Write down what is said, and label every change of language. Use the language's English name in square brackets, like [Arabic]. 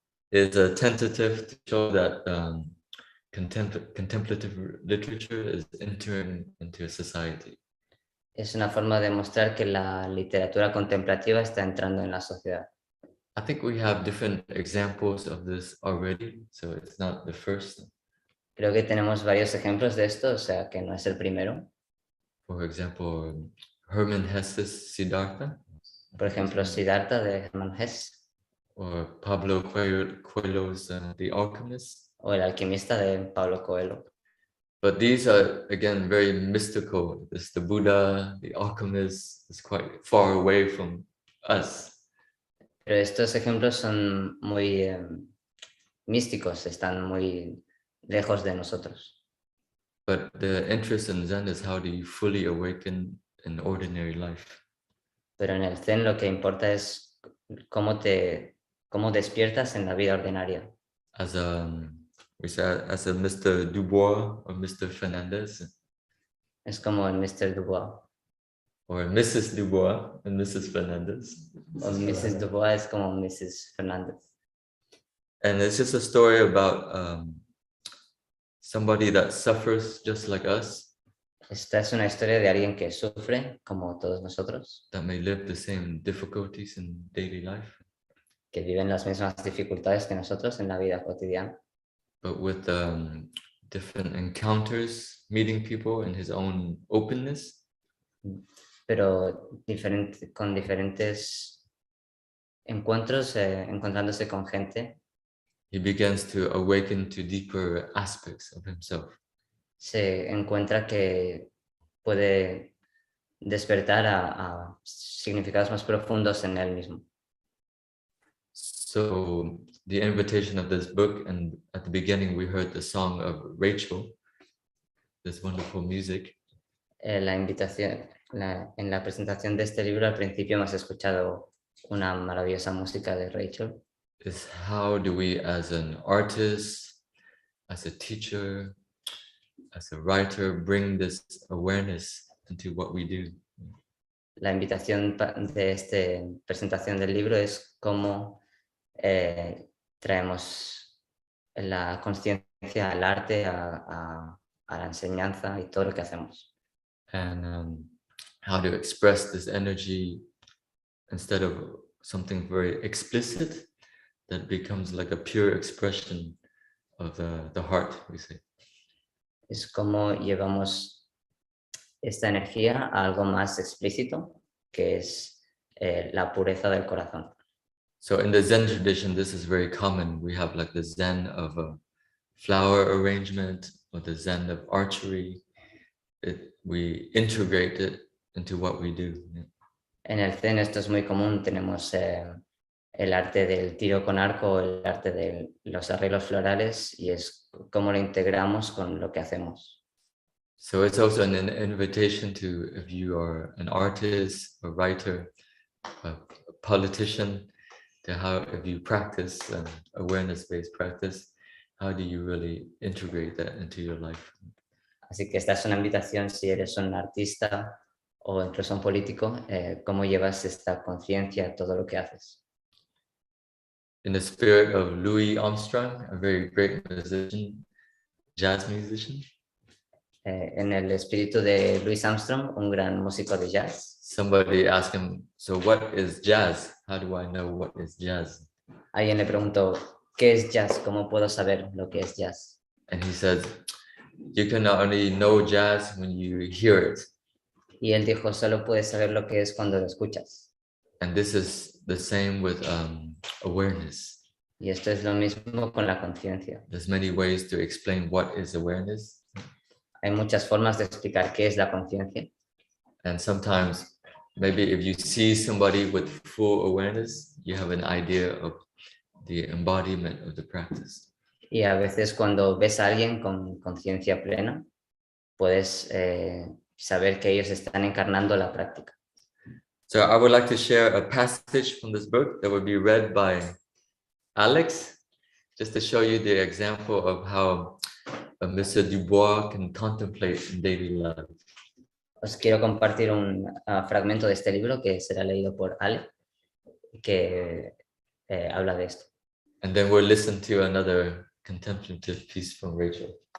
[English] is a tentative to show that contemplative literature is entering into society. [Spanish] Es una forma de mostrar que la literatura contemplativa está entrando en la sociedad. [English] I think we have different examples of this already, so it's not the first. [Spanish] Creo que tenemos varios ejemplos de esto, o sea que no es el primero. [English] For example, Hermann Hesse's Siddhartha. [Spanish] Por ejemplo, Siddhartha de Hermann Hesse. [English] Or Pablo Coelho's The Alchemist. [Spanish] O El alquimista de Pablo Coelho. [English] But these are, again, very mystical. It's the Buddha, the alchemist, is quite far away from us. [Spanish] Pero estos ejemplos son muy místicos, están muy lejos de nosotros. [English] But the interest in Zen is how do you fully awaken in ordinary life. [Spanish] Pero en el Zen lo que importa es cómo despiertas en la vida ordinaria. [English] As a Mr. Dubois or Mr. Fernandez. [Spanish] Es como el Mr. Dubois. [English] Or Mrs. Dubois and Mrs. Fernandez. [Spanish] O Mrs. Dubois es como Mrs. Fernandez. [English] And it's just a story about somebody that suffers just like us. [Spanish] Esta es una historia de alguien que sufre, como todos nosotros. [English] That may live the same difficulties in daily life. [Spanish] Que viven las mismas dificultades que nosotros en la vida cotidiana. [English] But with different encounters, meeting people in his own openness. [Spanish] pero con diferentes encuentros, encontrándose con gente, [English] he begins to awaken to deeper aspects of himself. [Spanish] se encuentra que puede despertar a significados más profundos en él mismo. [English] So the invitation of this book, and at the beginning we heard the song of Rachel, this wonderful music. [Spanish] La invitación, en la presentación de este libro al principio hemos escuchado una maravillosa música de Rachel. [English] Is how do we, as an artist, as a teacher, as a writer, bring this awareness into what we do? [Spanish] La invitación de esta presentación del libro es cómo traemos la conciencia al arte, a la enseñanza y todo lo que hacemos. [English] And how to express this energy instead of something very explicit that becomes like a pure expression of the heart, we say. [Spanish] Es como llevamos esta energía a algo más explícito, que es la pureza del corazón. [English] So in the Zen tradition, this is very common. We have like the Zen of a flower arrangement or the Zen of archery. We integrate it into what we do. [Spanish] En el Zen esto es muy común, tenemos el arte del tiro con arco, el arte de los arreglos florales, y es cómo lo integramos con lo que hacemos. [English] So it's also an invitation to, if you are an artist, a writer, a politician, to how, if you practice awareness-based practice, how do you really integrate that into your life? [Spanish] Así que esta es una invitación si eres un artista o incluso un político, cómo llevas esta conciencia a todo lo que haces. [English] In the spirit of Louis Armstrong, a very great musician, jazz musician. [Spanish] En el espíritu de Louis Armstrong, un gran músico de jazz. [English] Somebody asked him, so what is jazz? How do I know what is jazz? [Spanish] Alguien le preguntó, ¿qué es jazz? ¿Cómo puedo saber lo que es jazz? [English] And he said, you can only know jazz when you hear it. [Spanish] Y él dijo, solo puedes saber lo que es cuando lo escuchas. [English] And this is the same with awareness. [Spanish] Y esto es lo mismo con la conciencia. [English] There's many ways to explain what is awareness. [Spanish] Hay muchas formas de explicar qué es la conciencia. [English] And sometimes, maybe if you see somebody with full awareness, you have an idea of the embodiment of the practice. [Spanish] Y a veces cuando ves a alguien con conciencia plena, puedes saber que ellos están encarnando la práctica. [English] So I would like to share a passage from this book that would be read by Alex, just to show you the example of how Mr. Dubois can contemplate in daily life. [Spanish] Os quiero compartir un fragmento de este libro que será leído por Ale, que habla de esto. [English] And then we'll listen to another contemplative piece from Rachel.